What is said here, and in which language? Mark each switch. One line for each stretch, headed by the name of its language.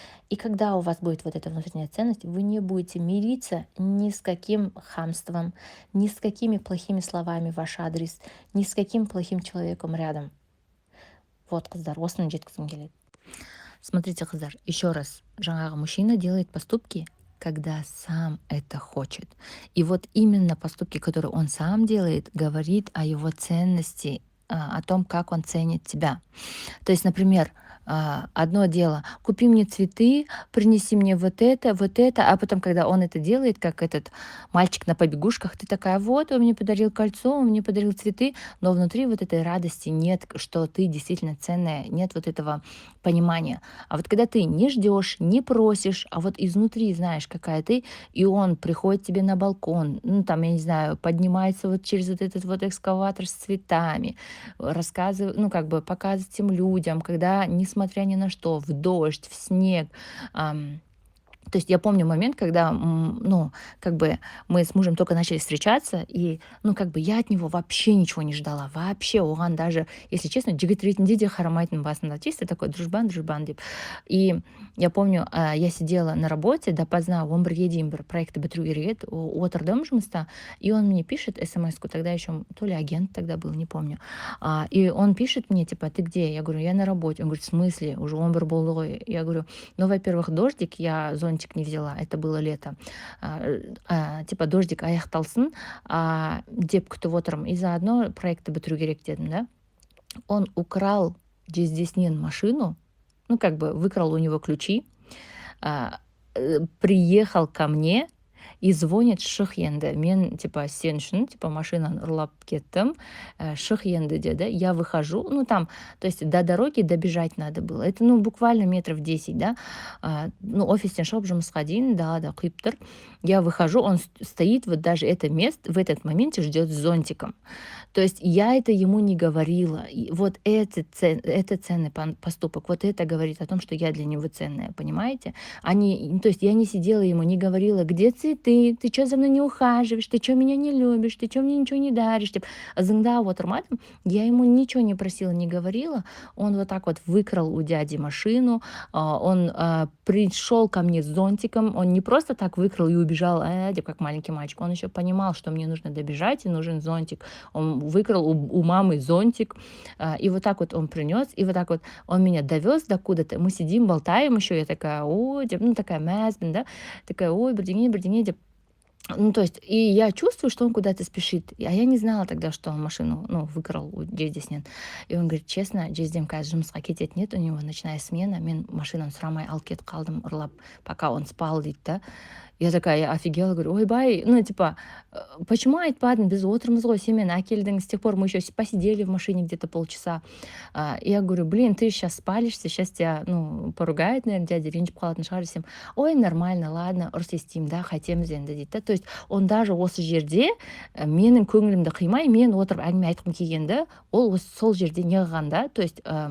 Russian: И когда у вас будет вот эта внутренняя ценность, вы не будете мириться ни с каким хамством, ни с какими плохими словами в ваш адрес, ни с каким плохим человеком рядом.
Kazakh: Вот, қыздар, осыны жеткізгім келеді.
Russian: Смотрите,
Kazakh: қыздар,
Russian: еще раз,
Kazakh: жаңағы
Russian: мужчина делает поступки, когда сам это хочет. И вот именно поступки, которые он сам делает, говорит о его ценности, о том, как он ценит тебя. То есть, например, одно дело, купи мне цветы, принеси мне вот это, а потом, когда он это делает, как этот мальчик на побегушках, ты такая: вот, он мне подарил кольцо, он мне подарил цветы, но внутри вот этой радости нет, что ты действительно ценная, нет вот этого понимания. А вот когда ты не ждешь, не просишь, а вот изнутри знаешь, какая ты, и он приходит тебе на балкон, ну там, я не знаю, поднимается вот через вот этот вот экскаватор с цветами, рассказывает, ну как бы показывает тем людям, когда, несмотря ни на что, в дождь, в снег, То есть я помню момент, когда, ну, как бы мы с мужем только начали встречаться, и, ну, как бы я от него вообще ничего не ждала. Вообще,
Kazakh: оған
Russian: даже, если честно,
Kazakh: жігіт ретінде де қарамайтын басында.
Russian: Чисто такой дружбан
Kazakh: деп.
Russian: И я помню, я сидела на работе допоздна,
Kazakh: 11-ге дейін бір проектті бітіру керек еді, отырдым жұмыста,
Russian: и он мне пишет смс-ку, тогда еще то ли агент тогда был, не помню. И он пишет мне, типа, ты где? Я говорю, я на работе. Он говорит, в смысле? Уже 11
Kazakh: болды ғой.
Russian: Я говорю, ну, во-первых, дождик, я зонтик не взяла, это было лето. Типа дождик
Kazakh: аяқталсын, деп күтіп отырмын.
Russian: И заодно
Kazakh: проектті бітіру керек дедім, да.
Russian: Он украл
Kazakh: жездесінен
Russian: машину, ну, как бы выкрал у него ключи, приехал ко мне и звонит,
Kazakh: шық енді. Мен,
Russian: типа,
Kazakh: сен үшін, типа, машинаны ұрлап кеттім, шық енді деді.
Russian: Я выхожу, ну, там, то есть до дороги добежать надо было. Это, ну, буквально метров 10, да.
Kazakh: Ну, офистен шығып жұмысқа дейін, да, құйып тұр.
Russian: Я выхожу, он стоит, вот даже это место, в этот момент ждет с зонтиком. То есть я это ему не говорила. И вот это ценный поступок. Вот это говорит о том, что я для него ценная, понимаете? То есть я не сидела ему, не говорила, где цветы, ты что за мной не ухаживаешь, ты что меня не любишь, ты что мне ничего не даришь.
Kazakh: Зыңда отырмадым,
Russian: я ему ничего не просила, не говорила. Он вот так вот выкрал у дяди машину, он пришел ко мне с зонтиком, он не просто так выкрал и убежал, как маленький мальчик, он еще понимал, что мне нужно добежать и нужен зонтик. Он выкрал у мамы зонтик, и вот так вот он принес, и вот так вот он меня довез докуда-то, мы сидим, болтаем еще, я такая, ой, ну такая
Kazakh: мәзбін,
Russian: да, такая, ой,
Kazakh: бірдеңе, деп.
Russian: Ну, то есть, и я чувствую, что он куда-то спешит. А я не знала тогда, что он машину, ну, выкрал у
Kazakh: жездесінен.
Russian: И он говорит, честно,
Kazakh: жездем қазір жұмысқа кететін
Russian: нет, у него ночная смена,
Kazakh: мен машинаны сұрамай алып кетіп қалдым, ұрлап,
Russian: пока он спал,
Kazakh: дейді, да.
Russian: Я такая, я офигела, говорю, ойбай, ну, типа, почему
Kazakh: айтпадың, біз отырмыз ғой, сен мені әкелдің,
Russian: с тех пор мы еще посидели в машине где-то полчаса. Я говорю, блин, ты сейчас спалишься, сейчас тебя, ну, поругает, наверное, дядя,
Kazakh: ренжіп қалатын шығар десем,
Russian: ой, нормально, ладно,
Kazakh: ұрыс естеймін, да, қайтеміз енді дейді, да.
Russian: То есть
Kazakh: он даже осы жерде менің көңілімді қимай, мен отырып әңгіме айтқым келгенді, ол сол жерде не қылған, да, то есть